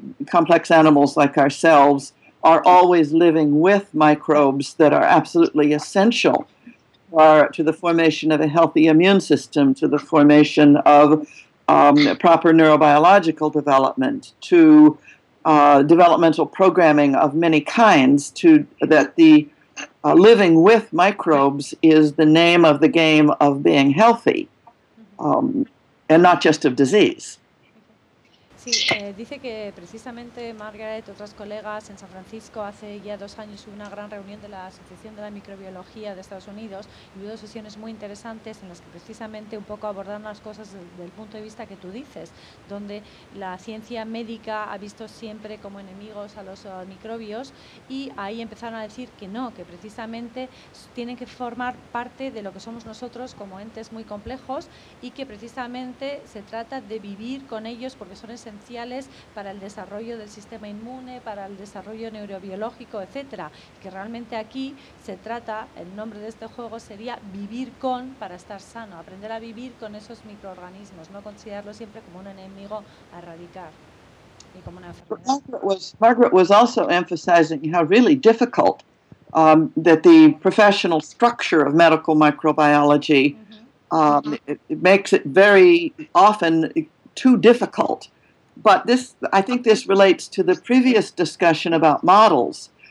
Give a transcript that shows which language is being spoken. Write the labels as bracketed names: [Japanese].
[English] complex animals like ourselves are always living with microbes that are absolutely essential to the formation of a healthy immune system, to the formation of proper neurobiological development, to developmental programming of many kinds, to that the living with microbes is the name of the game of being healthy, and not just of disease. [Spanish] Sí, dice que precisamente Margaret y otras colegas en San Francisco hace ya 2 años hubo una gran reunión de la Asociación de la Microbiología de Estados Unidos y hubo 2 sesiones muy interesantes en las que precisamente un poco abordaron las cosas desde el punto de vista que tú dices, donde la ciencia médica ha visto siempre como enemigos a los microbios y ahí empezaron a decir que no, que precisamente tienen que formar parte de lo que somos nosotros como entes muy complejos y que precisamente se trata de vivir con ellos porque son esenciales para el desarrollo del sistema inmune, para el desarrollo neurobiológico, etcétera, que realmente aquí se trata, el nombre de este juego sería vivir con para estar sano, aprender a vivir con esos microorganismos, no considerarlo siempre como un enemigo a erradicar y como una enfermedad. [English] Margaret was also emphasizing how really difficult that the professional structure of medical microbiology it makes it very often too difficult. But this, I think this relates to the previous discussion about models.